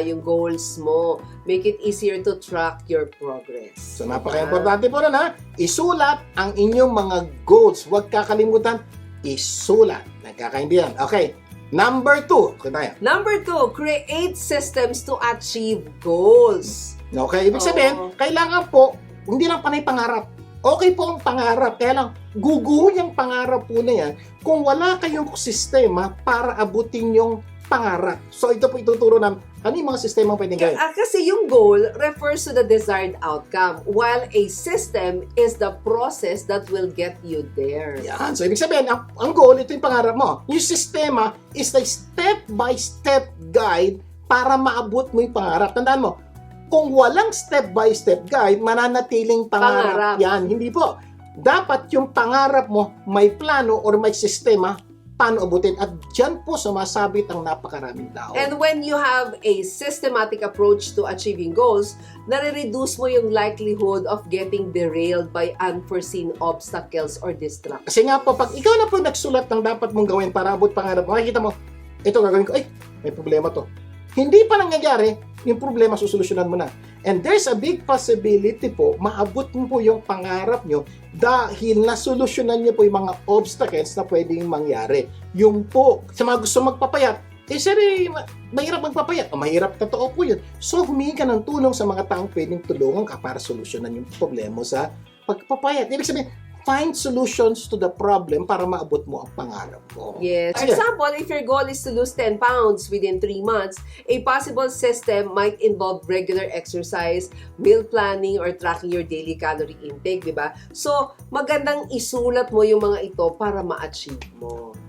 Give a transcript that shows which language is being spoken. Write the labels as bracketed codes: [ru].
[tl] Yung [en] goals mo, make it easier to track your progress. [tl] So, napaka-importante po na isulat ang inyong mga goals. Huwag kakalimutan, isulat. Nagkakaindihan. Okay. Number 2. Kunaya. [en] Number 2, create systems to achieve goals. [tl] Okay, ibig sabihin, kailangan po, hindi lang panay pangarap. Okay po ang pangarap, kaya lang, guguho yung pangarap po na yan kung wala kayong sistema para abutin yung pangarap. So, ito po ituturo namin, ano yung mga sistema pwedeng gawin? Kasi yung [en] goal refers to the desired outcome, while a system is the process that will get you there. [tl] Yan. So, ibig sabihin, ang goal, ito yung pangarap mo. Yung sistema [en] is the step-by-step guide [tl] para maabot mo yung pangarap. Tandaan mo, kung walang step-by-step guide, mananatiling pangarap yan. Hindi po. Dapat yung pangarap mo may plano or may sistema paano abutin. At dyan po sumasabit ang napakaraming tao. [en] And when you have a systematic approach to achieving goals, [tl] nare-reduce mo yung [en] likelihood of getting derailed by unforeseen obstacles or distractions. [tl] Kasi nga po, pag ikaw na po nagsulat ng dapat mong gawin para abot pangarap mo, makikita mo, ito gagawin ko, ay, may problema to. Hindi pa nangyayari, yung problema susolusyonan mo na. [en] And there's a big possibility [tl] po, maabot mo po yung pangarap nyo dahil nasolusyonan nyo po yung mga obstacles na pwedeng mangyari. Yung po, sa mga gusto magpapayat, sir, mahirap magpapayat. Mahirap, totoo po yun. So, humingi ka ng tulong sa mga taong pwedeng tulungan ka para solusyonan yung problema sa pagpapayat. Ibig sabihin, [en] find solutions to the problem [tl] para maabot mo ang pangarap mo. [en] Yes. For [tl] Ayan. [en] example, if your goal is to lose 10 pounds within 3 months, a possible system might involve regular exercise, meal planning, or tracking your daily calorie intake, [tl] di ba? So, magandang isulat mo yung mga ito para ma-achieve mo.